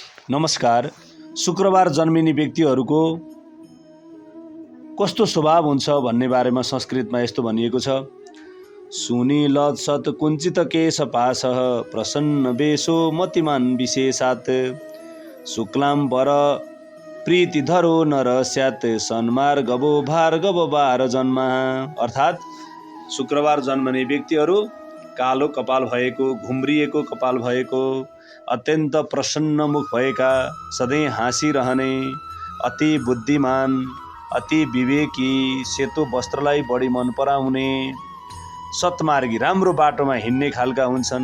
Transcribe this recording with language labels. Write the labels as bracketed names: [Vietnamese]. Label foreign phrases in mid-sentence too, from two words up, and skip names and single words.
[Nepali] नमस्कार। शुक्रबार जन्मिने व्यक्तिहरूको कस्तो स्वभाव हुन्छ भन्ने बारेमा संस्कृतमा यस्तो भनिएको छ। [Sanskrit] सुनीलत सत कुञ्चित केशपाशः प्रसन्न वेशो मतिमान विशेषात् शुक्लाम्बर प्रीतिधरो नर स्यात् सन्मार्गवो भार्गव बार जन्मा। [Nepali] अर्थात् शुक्रबार जन्मने व्यक्तिहरू कालो कपाल भएको, घुम्रिएको कपाल भएको, अत्यन्त प्रसन्न मुख भएका, सधैँ हाँसिरहने, अति बुद्धिमान, अति विवेकी, सेतो वस्त्रलाई बढी मन पराउने, सत्मार्गी, राम्रो बाटोमा हिँड्ने खालका हुन्छन्।